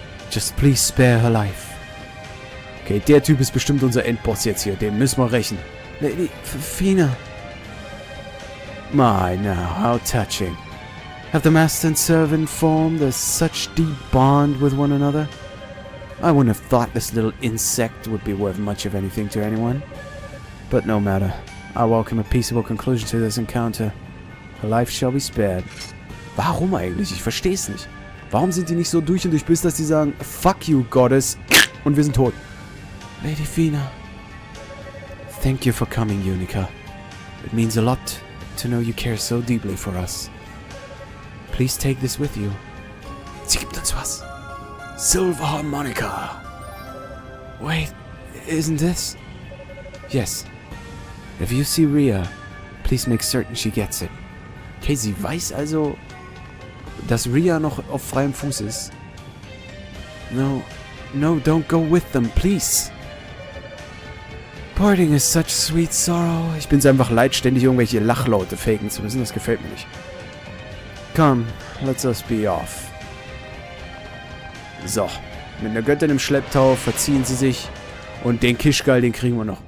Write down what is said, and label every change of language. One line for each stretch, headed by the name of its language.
English: Just please spare her life.
German: Okay, der Typ ist bestimmt unser Endboss jetzt hier. Dem müssen wir rächen.
English: Lady Fina. My, now, how touching. Have the master and servant formed a such deep bond with one another? I wouldn't have thought this little insect would be worth much of anything to anyone. But no matter. I welcome a peaceable conclusion to this encounter. Her life shall be spared.
German: Warum eigentlich? Ich versteh's nicht. Warum sind die nicht so durch und durch bis, dass die sagen,
English: fuck you, Goddess,
German: und wir sind tot?
English: Lady Fina. Thank you for coming, Yunica. It means a lot to know you care so deeply for us. Please take this with you.
German: Sie gibt uns was.
English: Silver Harmonica. Wait, isn't this? Yes. If you see Rhea, please make certain she gets it.
German: Okay, sie weiß also, dass Rhea noch auf freiem Fuß ist.
English: No, don't go with them, please. Parting is such sweet sorrow.
German: Ich bin's einfach leid, ständig irgendwelche Lachlaute faken zu müssen. Das gefällt mir nicht.
English: Come, let's us be off.
German: So, mit einer Göttin im Schlepptau verziehen sie sich. Und den Kischgal, den kriegen wir noch.